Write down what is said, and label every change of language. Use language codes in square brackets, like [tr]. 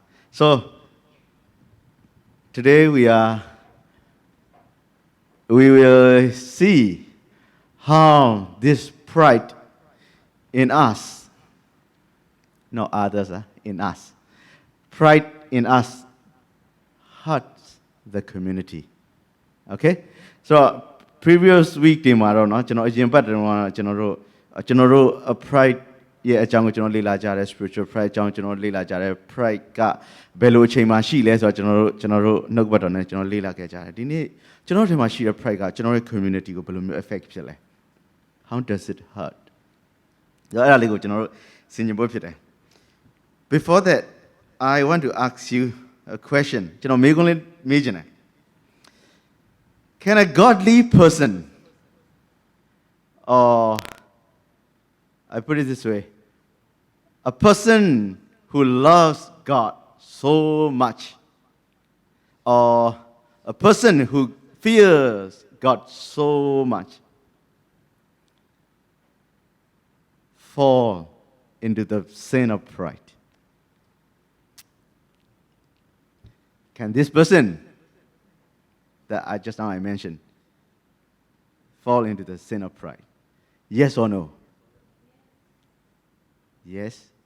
[en] So today we will see how this pride in us, not others, in us, pride in us hurts the community. Okay? So previous week [my] ဒီမှာတော့เนาะကျွန်တော်အရင်ပတ်တယ်မှာကျွန်တော်တို့ pride ရဲ့အကြောင်းကိုကျွန်တော်လေ့လာကြတယ် spiritual pride အကြောင်းကျွန်တော်လေ့လာကြတယ် pride ကဘယ်လိုအချိန်မှာရှိလဲဆိုတော့ကျွန်တော်တို့နှုတ်ဘတ်တော်နဲ့ကျွန်တော်လေ့လာခဲ့ကြတယ်ဒီနေ့ကျွန်တော်တို့ထဲမှာရှိတဲ့ pride ကကျွန်တော်ရဲ့ community ကိုဘယ်လိုမျိုး affect ဖြစ်လဲ [en] How does it hurt [my] ဒါအဲ့ဒါလေးကိုကျွန်တော်တို့ဆင်ခြင်ဖို့ဖြစ်တယ် [en] Before that I want to ask you a question [my] ကျွန်တော်မေးခွန်းလေးမေးချင်တယ် [en] Can a godly person, or I put it this way, a person who loves God so much, or a person who fears God so much, fall into the sin of pride? Can this person that just now I mentioned fall into the sin of pride? Yes or no? Yes?